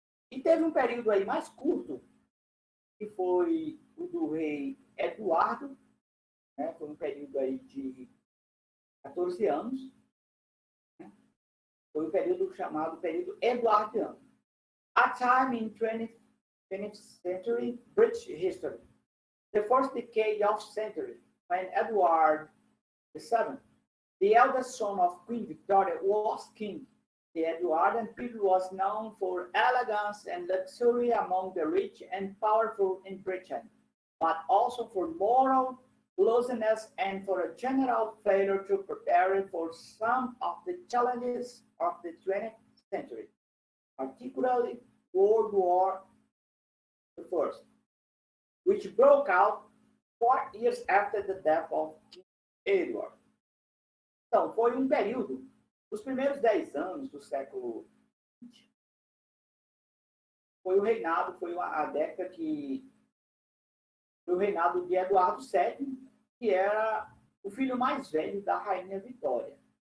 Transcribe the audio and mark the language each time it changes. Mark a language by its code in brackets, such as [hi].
[pt] E teve um período aí mais curto, que foi o do rei Eduardo, né? Foi um período aí de 14 anos, né? Foi um período chamado período eduardiano. [en] A time in 20th century British history. The first decade of century, when Edward VII, the eldest son of Queen Victoria, was king. The Edwardian period was known for elegance and luxury among the rich and powerful in Britain, but also for moral looseness and for a general failure to prepare for some of the challenges of the 20th century, particularly World War I, which broke out 4 years after the death of King Edward. [pt] Então, foi um período, os primeiros 10 anos do século XX, foi a década que foi o reinado de Eduardo VII, que era o filho mais velho da Rainha Vitória.